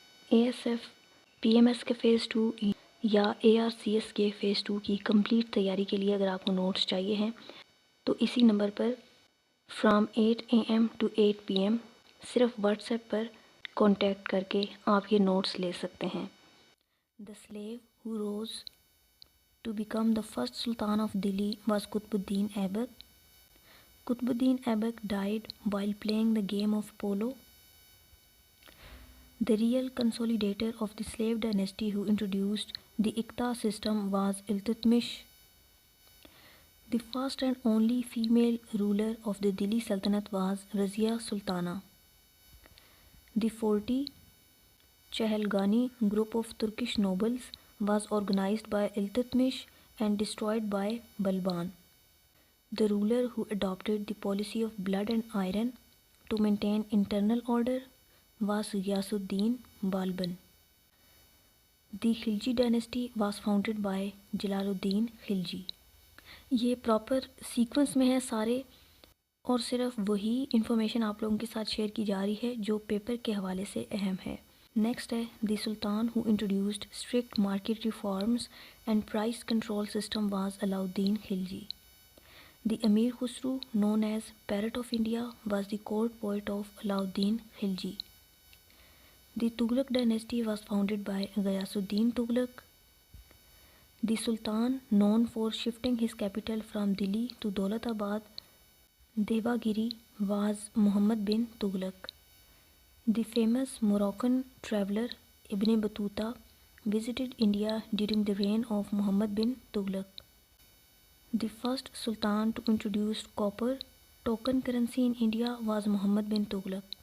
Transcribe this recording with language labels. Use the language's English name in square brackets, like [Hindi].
[Urdu] A S F, P M S کے phase 2 یا اے R C S کے phase 2 کی کمپلیٹ تیاری کے لیے اگر آپ کو نوٹس چاہیے ہیں تو اسی number per [English] فرام 8 AM to 8 PM [Urdu] صرف واٹس ایپ پر کانٹیکٹ کر کے آپ یہ نوٹس لے سکتے ہیں۔ [English] The slave who rose to become the first Sultan of Delhi was Qutbuddin Aibak. Qutbuddin Aibak died while playing the game of polo. The real consolidator of the slave dynasty who introduced the Iqta system was Iltutmish. The first and only female ruler of the Delhi Sultanate was Razia Sultana. The 40 Chehalgani group of Turkish nobles was organized by Iltutmish and destroyed by Balban. The ruler who adopted the policy of blood and iron to maintain internal order was Ghiyasuddin Balban. The Khilji dynasty was founded by Jalaluddin Khilji. [Urdu] یہ proper sequence میں ہے سارے، اور صرف وہی information آپ لوگوں کے ساتھ شیئر کی جا رہی ہے جو پیپر کے حوالے سے اہم ہے۔ نیکسٹ ہے [English] The sultan who introduced strict market reforms and price control system was Alauddin Khalji. The Amir Khusrau known as parrot of India was the court poet of Alauddin Khalji. The Tughlaq dynasty was founded by Ghiyasuddin Tughlaq. The Sultan, known for shifting his capital from Delhi to Daulatabad, Devagiri, was Muhammad bin Tughlaq. The famous Moroccan traveller Ibn Battuta visited India during the reign of Muhammad bin Tughlaq. The first Sultan to introduce copper token currency in India was Muhammad bin Tughlaq.